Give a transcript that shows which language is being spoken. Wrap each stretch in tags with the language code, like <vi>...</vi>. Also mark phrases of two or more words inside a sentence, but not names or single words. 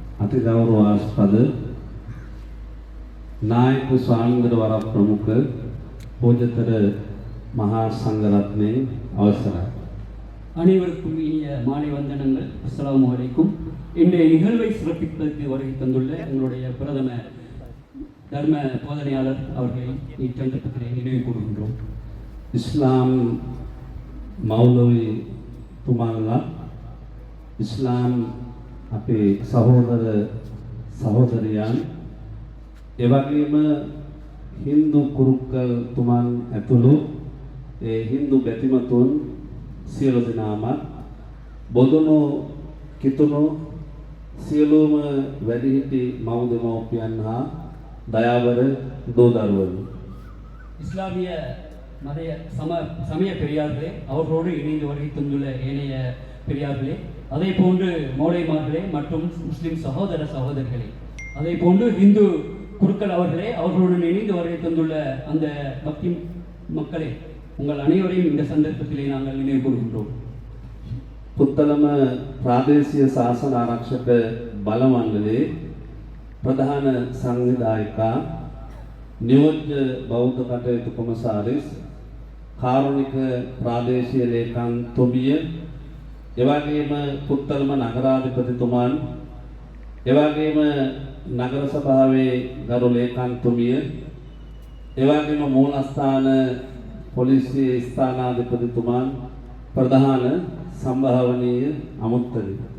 <si>අතිගෞරවාස්පද නායක ස්වාමීන්ද්‍ර වර ප්‍රමුඛ පූජ්‍යතර මහා සංඝරත්නයේ අවසරයි.</si> <ta>அனைவருக்கும் இனிய மாலை வந்தனங்கள்.</ta> <ar>السلام عليكم.</ar> <ta>இன்றைய நிகழ்வை சிறப்பிப்பதற்கு வருகை தந்துள்ள எங்களுடைய பிரதம தர்ம போதனையாளர் அவர்களை இச்சந்தர்ப்பத்திலே நினைவு கூறுகின்றோம்.</ta> <si>ඉස්ලාම් මෞලවි තුමාලා ඉස්ලාම් අපේ සහෝදර සහෝදරියන් එවැගේම හින්දු කුරුක්කල් තුමන් ඇතුළු ඒ හින්දු බැතිමතුන් සියලු දෙනාම බොදුනු කිතුණු සියලුම වැඩිහිටි මව් දෙමව්පියන් හා දයාවර දූ දරුවනි</si> <ta>இஸ்லாமிய சமய பெரியார்களே, அவர்களோடு இணைந்து வருகை தந்துள்ள ஏனைய பெரியார்களே, அதே போன்று மௌலைமார்களே மற்றும் முஸ்லிம் சகோதர சகோதரிகளே, அதே போன்று இந்து குருக்கள் அவர்களே, அவர்களுடன் இணைந்து வருகை தந்துள்ள அந்த பக்தி மக்களே, உங்கள் அனைவரையும் இந்த சந்தர்ப்பத்திலே நாங்கள் நினைவு கூறுகின்றோம்.</ta> <si>පුත්තලම ප්‍රාදේශීය ශාසන ආරක්ෂක බලමණ්ඩලයේ ප්‍රධාන සංවිධායකා නියෝජ්‍ය බෞද්ධ කටයුතු කොමසාරිස් කාරුණික ප්‍රාදේශීය ලේකම් තුමිය එවැගේම පුත්තලම නගරාධිපතිතුමන් එවැගේම නගර සභාවේ ගරු ලේකම් තුමිය එවැගේම මූලස්ථාන පොලිසිය ස්ථානාධිපතිතුමන් ප්‍රධාන සම්භාවනීය අමුත්තලි</si>